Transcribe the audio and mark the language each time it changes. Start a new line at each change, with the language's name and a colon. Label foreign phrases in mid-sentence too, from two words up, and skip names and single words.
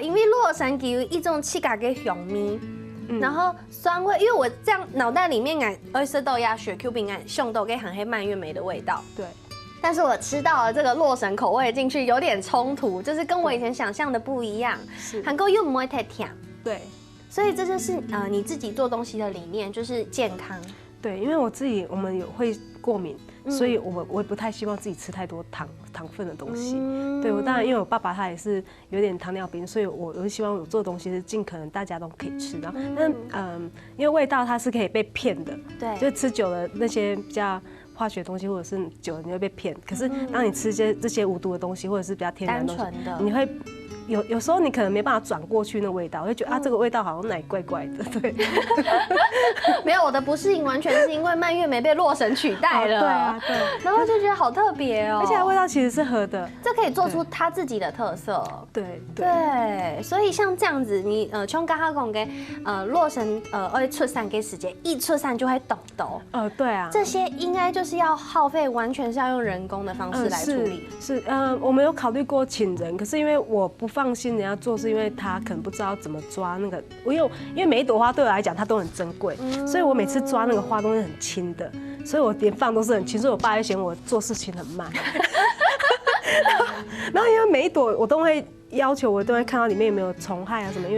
Chinese: 因為洛神給一種氣感嘅香味，然後酸味，因為我這樣腦袋裡面愛吃豆芽雪 Q 餅想到嘅很黑蔓越莓的味道。對。但是我吃到了這個洛神口味進去有點衝突，就是跟我以前想象的不一樣。是，韓國又不會太甜。對，所以這就是你自己做東西的理念，就是健康。對，因為我們會過敏，所以我也不太希望自己吃太多糖分的東西。對，我當然因為我爸爸他也是有點糖尿病，所以我就希望我做的東西是盡可能大家都可以吃的。但因為味道它是可以被騙的，對，就吃久了那些比較化學東西或者是久了你會被騙，可是當你吃這些無毒的東西或者是比較天然的東西，你會有時候你可能沒辦法轉過去那味道，我會覺得這個味道好像奶怪怪的。對，沒有，我的不適應完全是因為蔓越莓被洛神取代了。對啊，對。然後就覺得好特別哦，而且它味道其實是合的，這可以做出它自己的特色。對對，所以像這樣子，你像剛剛講嘅洛神會出產嘅時間，一出產就會凍豆。對啊，這些應該就是要耗費，完全是要用人工的方式來處理。是，我們有考慮過請人，可是因為我不放心人家做，是因為他可能不知道怎麼抓那個。因為每一朵花對我來講，它都很珍貴，所以我每次抓那個花都是很輕的，所以我連放都是很輕，所以我爸就嫌我做事情很慢。然後因為每一朵我都會要求，我都會看到裡面有沒有蟲害啊什麼。